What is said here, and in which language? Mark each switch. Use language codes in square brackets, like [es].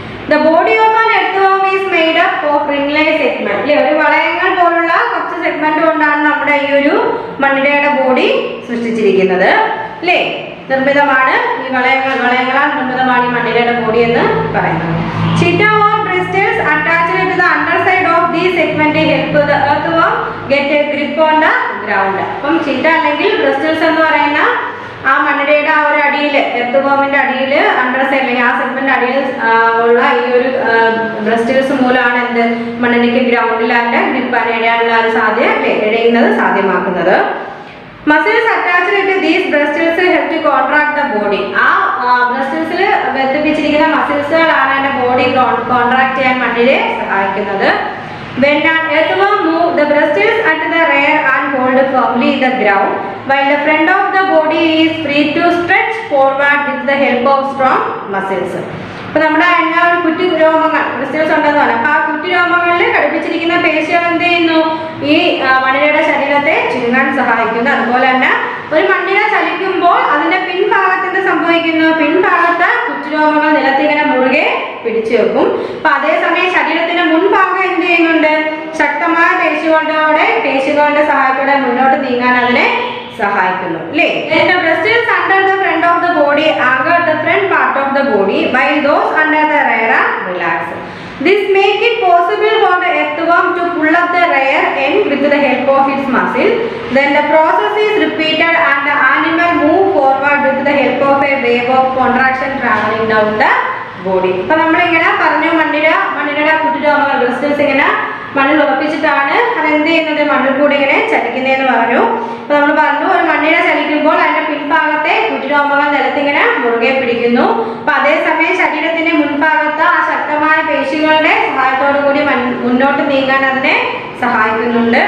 [en] the body of an earthworm is made up of ring like segment [ml] അല്ലെ, ഒരു വളയങ്ങൾ പോലുള്ള കുറച്ച് സെഗ്മെന്റ് കൊണ്ടാണ് നമ്മുടെ ഈ ഒരു മണ്ണിരയുടെ ബോഡി സൃഷ്ടിച്ചിരിക്കുന്നത് അല്ലേ. നിർമ്മിതമാണ് ഈ വളയങ്ങളാൽ നിർമ്മിതമാണ് ഈ മണ്ണിരയുടെ ബോഡി എന്ന് പറയുന്നത്. [en] Cheetah worm bristles attached to the underside of these segment help the earthworm get a grip on the ground. [ml] അപ്പം ചീറ്റ അല്ലെങ്കിൽ ബ്രിസ്റ്റൽസ് എന്ന് പറയുന്ന ആ മണ്ണിരയുടെ ആ ഒരു അടിയിൽ, എർത്ത് അടിയിൽ അണ്ടർ സൈഡിൽ ആ സെഗ്മെന്റ് അടിയിൽ ഉള്ള ഈ ഒരു ബ്രിസ്റ്റൽസ് മൂലമാണ് എന്ത് മണ്ണിരയ്ക്ക് ഗ്രൗണ്ടിൽ അതിന്റെ ഗ്രിപ്പ് ഇഴയാനുള്ള ഒരു ഇഴയുന്നത് സാധ്യമാക്കുന്നത്. [en] Muscles attached to these bristles help to contract the body. [ml] ആ ബ്രിസ്റ്റൽസിൽ ബന്ധിപ്പിച്ചിരിക്കുന്ന മസിൽസുകളാണ് അതിന്റെ ബോഡി കോൺട്രാക്ട് ചെയ്യാൻ മണ്ണിരെ സഹായിക്കുന്നത്. [en] When an earthworm moves, the bristles at the rear and hold firmly the ground, while the front of the body is free to stretch forward with the help of strong muscles. [ml] അപ്പോൾ നമ്മുടെ കുറ്റി രോമങ്ങൾ ബ്രിസ്റ്റൽസ് ഉണ്ടെന്ന് പറയാം. അപ്പോൾ ആ കുറ്റി രോമങ്ങളിൽ ഘടിപ്പിച്ചിരിക്കുന്ന പേശികൾ എന്ത് ചെയ്യുന്നു? ഈ മണ്ണിരയുടെ ശരീരത്തെ ചുരുങ്ങാൻ സഹായിക്കുന്നു. അതുപോലെ തന്നെ ഒരു മണ്ണിര ചലിക്കുമ്പോൾ അതിന്റെ പിൻഭാഗത്ത് എന്ത് സംഭവിക്കുന്നു? പിൻഭാഗത്ത് കുറ്റിരോമങ്ങൾ നിലത്തിങ്ങനെ മുറുകെ പിടിച്ചു വെക്കും. അപ്പൊ അതേസമയം ശരീരത്തിന്റെ മുൻഭാഗം എന്ത് ചെയ്യുന്നുണ്ട്? ശക്തമായ പേശികളുടെ സഹായത്തോടെ മുന്നോട്ട് നീങ്ങാൻ അതിനെ സഹായിക്കുന്നു അല്ലേ? [en] The bristles under the front of the body anchor the front part of the body while those under the rear are relaxed. This makes it possible for the earthworm to pull up the rear end with the help of its muscle. Then the process is repeated and the animal move forward with the help of a wave of contraction traveling down the body. [ml] അപ്പോൾ നമ്മളിങ്ങനെ പറഞ്ഞു മണ്ണിരയുടെ കുറ്റിരോമങ്ങൾ ബ്രിസ്റ്റൽസ് ഇങ്ങനെ മണ്ണിൽ ഉറപ്പിച്ചിട്ടാണ് അതെന്ത് ചെയ്യുന്നത്? മണ്ണിൽ കൂടി ഇങ്ങനെ ചലിക്കുന്നതെന്ന് പറഞ്ഞു. അപ്പൊ നമ്മൾ പറഞ്ഞു ഒരു മണ്ണിര ചലിക്കുമ്പോൾ അതിന്റെ പിൻഭാഗത്തെ കുറ്റിരോമങ്ങൾ നിലത്തിങ്ങനെ മുറുകെ പിടിക്കുന്നു. അപ്പൊ അതേസമയം ശരീരത്തിന്റെ മുൻഭാഗത്ത് ആ ശക്തമായ പേശികളുടെ സഹായത്തോടു കൂടി മുന്നോട്ട് നീങ്ങാൻ അതിനെ സഹായിക്കുന്നുണ്ട്.